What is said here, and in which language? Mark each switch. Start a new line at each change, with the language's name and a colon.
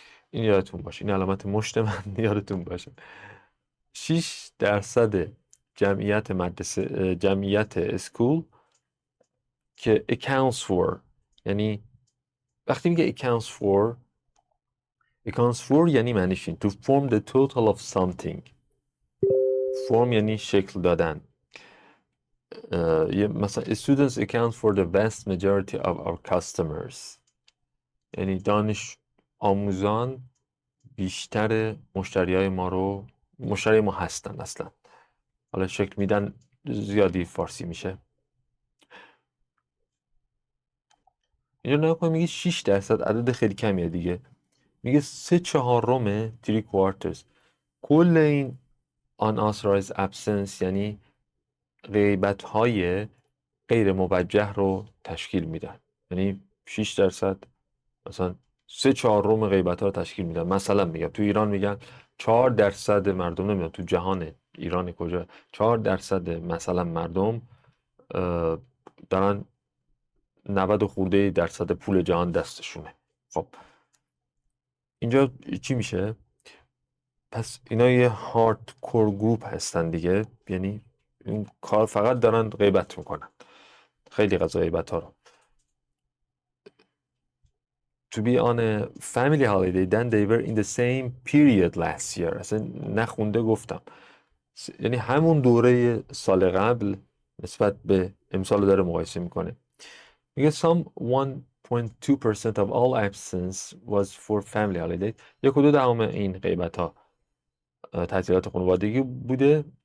Persian: این یادتون باشه، این علامت مشت من یادتون باشه. 6% جمعیت مدرسه، جمعیت اسکول که
English: accounts for،
Persian: یعنی وقتی میگه accounts for یعنی معنیش این
English: to form the total of something.
Persian: form یعنی شکل دادن. مثلا
English: students account for the vast majority of our customers،
Persian: یعنی دانش آموزان بیشتر مشتری ما هستن اصلا. حالا شکل میدن زیادی فارسی میشه. اینجا نگاه کنید میگه 6% عدد خیلی کمیه دیگه. میگه 3/4 3/4 کل این unauthorized absence یعنی غیبت های غیر موجه رو تشکیل میدن. یعنی 6% مثلا 3/4 غیبت ها رو تشکیل میدن. مثلا میگم تو ایران میگن 4% مردم، نمیدونم تو جهان ایران کجا 4% مثلا مردم دارن 90 و خورده درصد پول جهان دستشونه. خب اینجا چی میشه؟ پس اینا یه هارد کور گروپ هستن دیگه، یعنی این کار فقط دارن غیبت میکنن، خیلی از غیبت ها رو.
English: To be on a family holiday then they were in the same period last year.
Persian: اصلا نخونده گفتم، یعنی همون دوره سال قبل نسبت به امسال داره مقایسه میکنه. میگه
English: some 1.2% of all absence was for family holiday.
Persian: 1.2 این غیبت ها تعطیلات خانوادگی بوده.